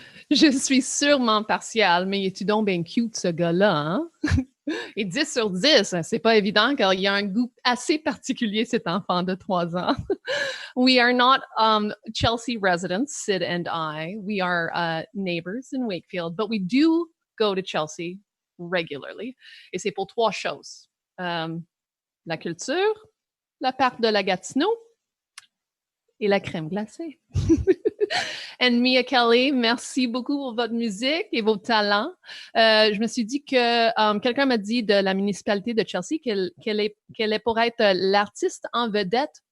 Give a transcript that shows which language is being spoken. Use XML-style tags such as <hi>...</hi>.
<fr>Je suis sûrement partiale, mais es-tu donc bien cute, ce gars-là, hein? Et 10 sur 10, c'est pas évident car il y a un goût assez particulier, cet enfant de 3 ans.</fr> <en>We are not Chelsea residents, Sid and I. We are neighbors in Wakefield, but we do go to Chelsea regularly.</en> <fr>Et c'est pour 3 choses. La culture, la part de la Gatineau et la crème glacée. And Mia Kelly, merci beaucoup pour votre musique et vos talents. Je me suis dit que quelqu'un m'a dit de la municipalité de Chelsea qu'elle est pour être l'artiste en vedette</fr>